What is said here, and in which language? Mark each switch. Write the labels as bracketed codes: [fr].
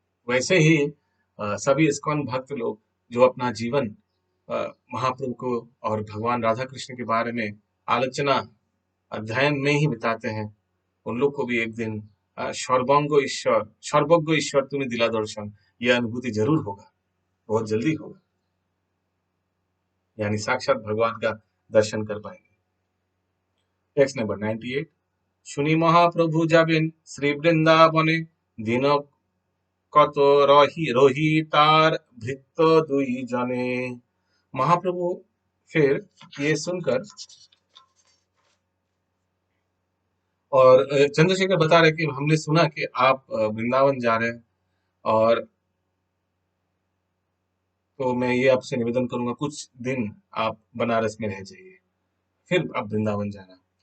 [hi] वैसे ही सभी इस्कॉन भक्त लोग जो अपना जीवन महाप्रभु को और भगवान राधा कृष्ण के बारे में आलोचना अध्ययन में ही बिताते हैं, उन लोग को भी एक दिन सर्वज्ञ ईश्वर तुम्हें दिला दर्शन, यह अनुभूति जरूर होगा, बहुत जल्दी होगा, यानी साक्षात भगवान का दर्शन कर पाएंगे। Text number 98। [bn] শুনি মহাপ্রভু যাবেন শ্রী বৃন্দাবনে, দিন কত রহি তার ভৃত্য দুই জনে। [hi] महाप्रभु फिर ये सुनकर, और चंद्रशेखर बता रहे कि हमने सुना कि आप वृंदावन जा रहे हैं, और तो मैं ये आपसे निवेदन करूंगा कुछ दिन आप बनारस में रह जाइए, फिर आप वृंदावन जाना।